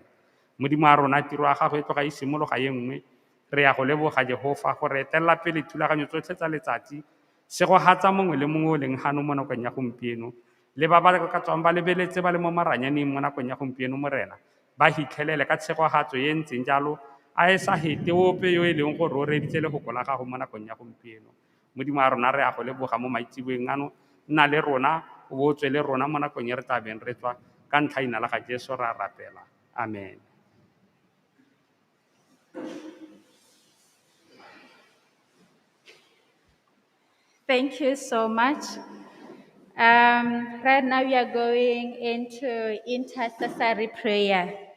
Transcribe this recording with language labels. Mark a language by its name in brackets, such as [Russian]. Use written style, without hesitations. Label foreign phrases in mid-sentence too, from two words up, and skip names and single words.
[Tswana] Modimo a rona tiro ya gago e tloga e simologa ye nngwe, re ya go leboga Jehova gore etelela pele thulaganyo tsotlhe tsa letsatsi, segogatsa mongwe le mongwe o leng gano mo nakong ya gompieno, le ba ba ka tswang ba lebeletse ba le mo maranyaneng mo nakong ya gompieno Morena, ba hitlhelele ka tshegogatso e ntseng jalo, a e sa hete ope yo e leng gore o reditse legoko la gago mo nakong ya gompieno. Modimo a rona re ya go leboga mo maitsiboeng ano, nna le rona o bo tswe le rona mo nakong e re tla beng re tswa ka ntlhaina la ga Jesu ra rapela. Amen. [English] Thank you so much. Right now we are going into intercessory prayer.